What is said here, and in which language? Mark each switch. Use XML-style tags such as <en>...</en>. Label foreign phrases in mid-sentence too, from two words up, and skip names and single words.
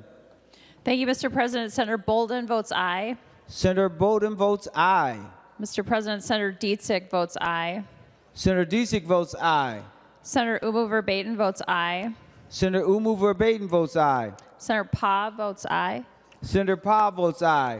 <en>Thank you, Mr. President. Senator Bolden votes aye. Senator Bolden votes aye. Mr. President, Senator Dietzig votes aye. Senator Dietzig votes aye. Senator Umu Verbatim votes aye. Senator Umu Verbatim votes aye. Senator Pa votes aye. Senator Pa votes aye.</en>